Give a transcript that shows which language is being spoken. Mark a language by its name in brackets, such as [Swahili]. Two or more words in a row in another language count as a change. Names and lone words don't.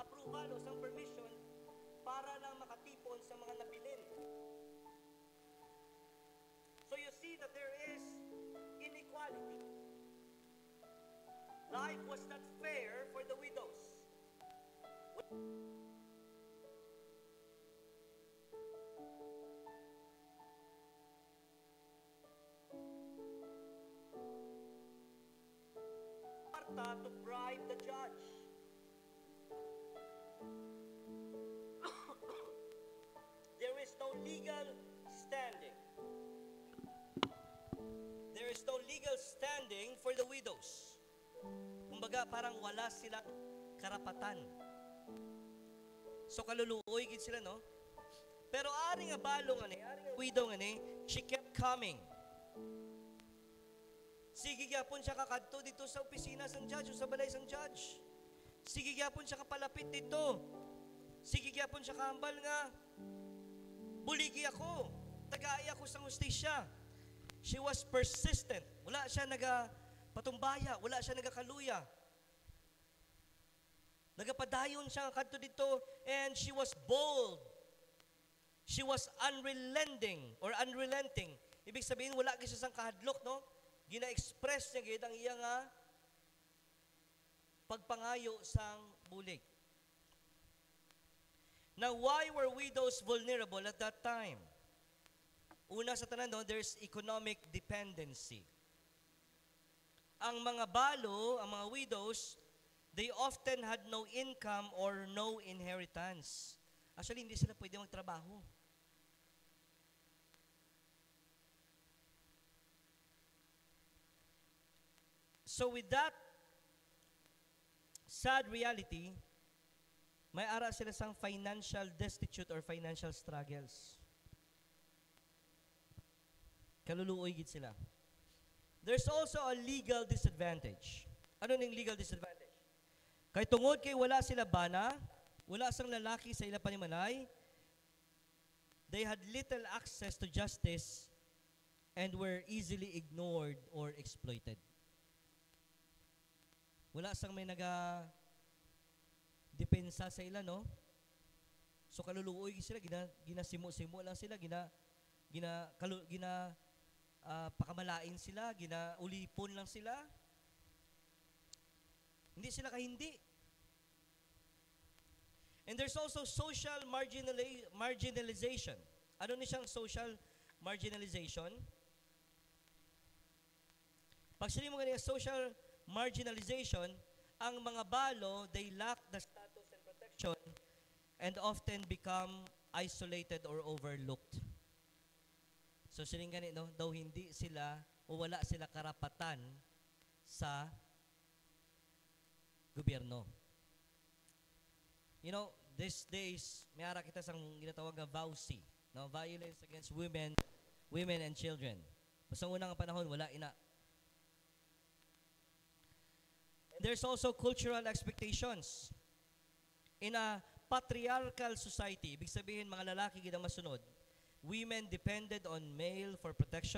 [Hiligaynon] halos ang permission para lang makatipon sa mga nabilin. [English] So you see that there is inequality. Life was not fair for the widows. Martha to bribe the judge. There is no legal standing. There is no legal standing for the widows. [Filipino] Kumbaga, parang wala silang karapatan. [English] So, [Hiligaynon] kaluluoy gid sila, no? Pero ari nga balong ani, ari nga widow ani, [English] she kept coming. [Hiligaynon] Sige gyapon siya kakadto dito sa opisina sang judge o sa balay sang judge. Sige gyapon siya kapalapit dito. Sige gyapon siya kahambal nga, buligi ako, tagay ako sa hustisya. [English] She was persistent. [Hiligaynon] Wala siya patumbaya, wala siya nagakaluya. Nagapadayon siya kadto dito, [English] and she was bold. She was unrelenting. [Filipino] Ibig sabihin, [Hiligaynon] wala siya sang kahadlok, no? Gina-express niya gid ang iya nga pagpangayo sang bulig. [English] Now, why were widows vulnerable at that time? [Hiligaynon] Una sa tanan, no, [English] there's economic dependency. [Hiligaynon] Ang mga balo, ang mga widows, [English] they often had no income or no inheritance. Actually, [Hiligaynon] hindi sila pwede magtrabaho. [English] So with that sad reality, [Hiligaynon] may ara sila sang [English] financial destitute or financial struggles. [Hiligaynon] Kaluluoy gid sila. [English] There's also a legal disadvantage. [Hiligaynon] Ano ning [English] legal disadvantage? [Hiligaynon] Kay tungod kay wala sila bana, wala sang lalaki sa ila panimalay, [English] they had little access to justice and were easily ignored or exploited. [Hiligaynon] Wala sang may depensa sa ila, no? So kaluluoy sila, ginasimo-simo lang sila, pakamalain sila, ginaulipon lang sila. Hindi sila kahindi. [English] And there's also social marginalization. [Hiligaynon] Ano ni siyang [English] social marginalization? [Hiligaynon] Pag sila mo ganyan [English] social marginalization, [Hiligaynon] ang mga balo, [English] they lack the status and protection and often become isolated or overlooked. [Hiligaynon] So siling ganit, no? Daw hindi sila o wala sila karapatan sa gobyerno. [English] You know, these days, [Hiligaynon] may ara kita sang ginatawag na VAUSI, no? [English] Violence against women and children. [Hiligaynon] Sa unang panahon, wala ina. [English] There's also cultural expectations. In a patriarchal society, [Filipino] ibig sabihin [Hiligaynon] mga lalaki gid ang masunod, [English] women depended on male for protection.